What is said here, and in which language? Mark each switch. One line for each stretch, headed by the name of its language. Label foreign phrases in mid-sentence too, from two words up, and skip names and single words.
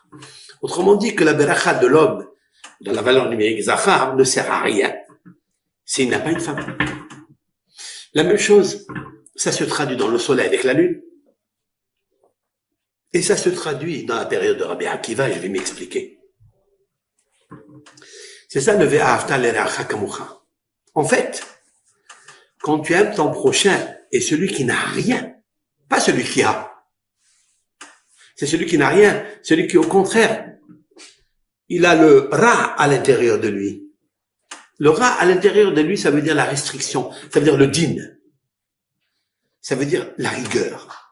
French: Autrement dit que la beracha de l'homme, dans la valeur numérique Zachar, ne sert à rien s'il n'a pas une femme. La même chose, ça se traduit dans le soleil avec la lune. Et ça se traduit dans la période de Rabbi Akiva, je vais m'expliquer.
Hebrew: C'est ça le ואהבת לרעך כמוך.
French: En fait, quand tu aimes ton prochain et celui qui n'a rien, pas celui qui a, c'est celui qui n'a rien, celui qui au contraire, il a le ra à l'intérieur de lui. Le ra à l'intérieur de lui, ça veut dire la restriction, ça veut dire le din, ça veut dire la rigueur.